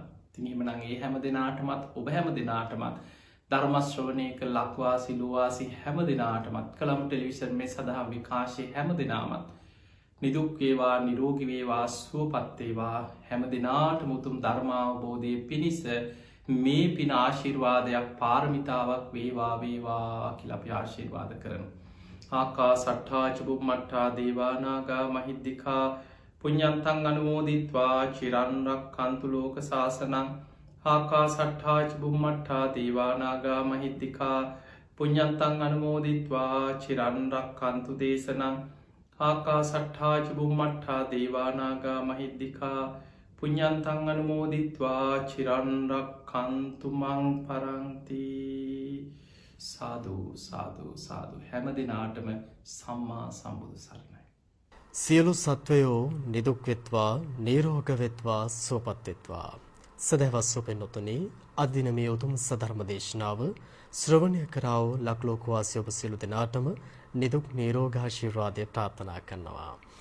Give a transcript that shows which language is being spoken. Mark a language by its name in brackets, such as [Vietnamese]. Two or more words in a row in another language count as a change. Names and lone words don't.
[Sinhala] ඉතින් එහෙමනම් ඒ හැම දිනාටමත් ඔබ හැම දිනාටමත් ධර්ම ශ්‍රවණය කළ ලක්වාසී ලෝවාසී හැම දිනාටමත් කලම් ටෙලිවිෂන් මේ සදහම් විකාශයේ හැම දිනාමත් නිදුක් වේවා නිරෝගී වේවා සුවපත් වේවා හැම දිනාටම උතුම් ධර්මාවබෝධයේ පිණිස මේ පින ආශිර්වාදයක් පාරමිතාවක් වේවා වේවා කියලා අපි ආශිර්වාද කරනවා. [Pali] ආකාසට්ඨා ච බුම්මට්ඨා දේවා නාග මහිද්దికා පුඤ්ඤන්තං අනුමෝදිත්වා චිරන් රක්ඛන්තු ලෝක සාසනං. ආකාසට්ඨා ච බුම්මට්ඨා දේවා නාග මහිද්దికා පුඤ්ඤන්තං අනුමෝදිත්වා චිරන් රක්ඛන්තු දේශනං. ආකාසට්ඨා ච බුම්මට්ඨා දේවා නාග මහිද්దికා පුඤ්ඤන්තං අනුමෝදිත්වා චිරන් රක්ඛන්තු මං පරන්ති. සාදු සාදු සාදු [Sinhala] හැම දිනාටම සම්මා සම්බුදු සරණයි. සියලු සත්වයෝ නිදුක් වෙත්වා නිරෝග වෙත්වා සුවපත් වෙත්වා. සදහවත් සුපෙන්නතුනි අද දින මේ උතුම් සධර්ම දේශනාව ශ්‍රවණය කරව ලක්ලෝක වාසී ඔබ සියලු දෙනාටම නිදුක් නිරෝගාශිර්වාදය ප්‍රාර්ථනා කරනවා.